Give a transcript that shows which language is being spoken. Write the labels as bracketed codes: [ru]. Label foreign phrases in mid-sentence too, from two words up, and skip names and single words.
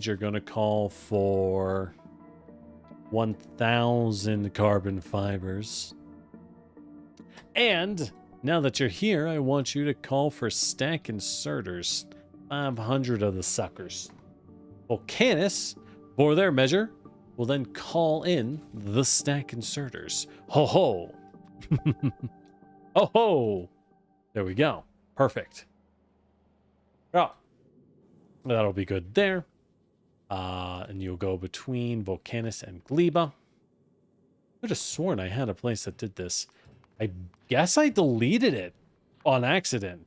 [en] You're going to call for 1,000 carbon fibers. And now that you're here, I want you to call for stack inserters. 500 of the suckers. Volcanus, for their measure, will then call in the stack inserters. Ho ho! Oh ho! There we go. Perfect. Oh, that'll be good there. And you'll go between Volcanus and Gleba. I could have sworn I had a place that did this. I guess I deleted it on accident.